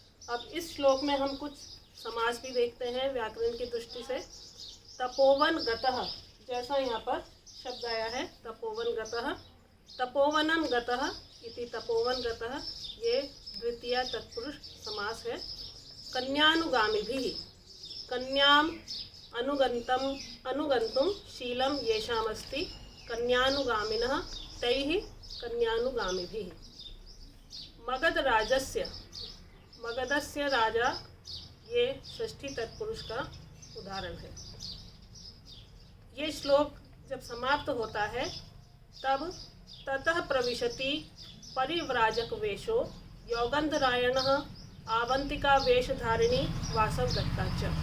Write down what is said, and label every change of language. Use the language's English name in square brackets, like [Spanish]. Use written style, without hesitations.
[Hindi] अब इस श्लोक में हम कुछ समास भी देखते हैं व्याकरण की दृष्टि से। तपोवन गतः, जैसा यहाँ पर शब्द आया है तपोवन गतः, [Sanskrit] तपोवनम गतः इति तपोवन गतः, [Hindi] ये द्वितीय तत्पुरुष समास है। [Sanskrit] कन्यानुगामिभिः, कन्याम अनुगन्तुं शीलं येषामस्ति कन्यानुगामिनः तैः कन्यानुगामिभिः। [Hindi] मगध राजस्य, [Sanskrit] मगधस्य राजा, [Hindi] ये षष्ठी तत्पुरुष का उदाहरण है। ये श्लोक जब समाप्त होता है तब [Sanskrit] ततः प्रविशति परिव्राजक वेशो योगंधरायणः आवंतिका वेशधारिणी वासवदत्ता च।